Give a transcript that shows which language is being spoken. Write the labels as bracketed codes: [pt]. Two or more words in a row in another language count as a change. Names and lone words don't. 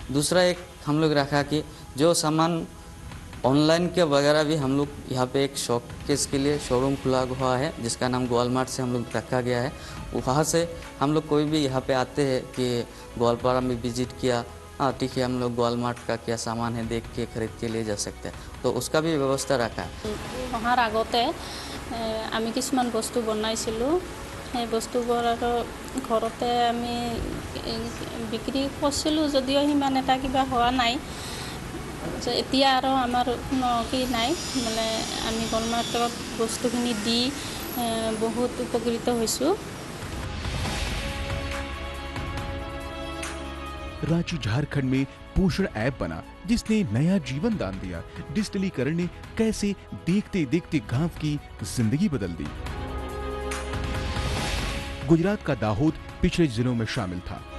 [hi] दूसरा एक हम लोग रखा कि जो सामान ऑनलाइन के वगैरह भी हम लोग यहाँ पे एक शोकेस के लिए शोरूम खुला हुआ है जिसका नाम ग्वालमार्ट से हम लोग रखा गया है। वहाँ से हम लोग कोई भी यहाँ पे आते हैं कि ग्वालपारा में विजिट किया, हाँ ठीक है, हम लोग ग्वालमार्ट का क्या सामान है देख के खरीद के ले जा सकते हैं, तो उसका भी व्यवस्था रखा है। [as] অহাৰ আগতে আমি কিছুমান বস্তু বনাইছিলোঁ, সেই বস্তুবোৰ আৰু ঘৰতে আমি বিক্ৰী কৰিছিলোঁ, যদিও সিমান এটা কিবা হোৱা নাই। এতিয়া আৰু আমাৰ কোনো কি নাই, মানে আমি গ্ৱালমাৰ্টত বস্তুখিনি দি বহুত উপকৃত হৈছোঁ। [hi] रांची झारखंड में पोषण ऐप बना जिसने नया जीवन दान दिया। डिजिटलीकरण ने कैसे देखते देखते गांव की जिंदगी बदल दी। गुजरात का दाहोद पिछले जिलों में शामिल था।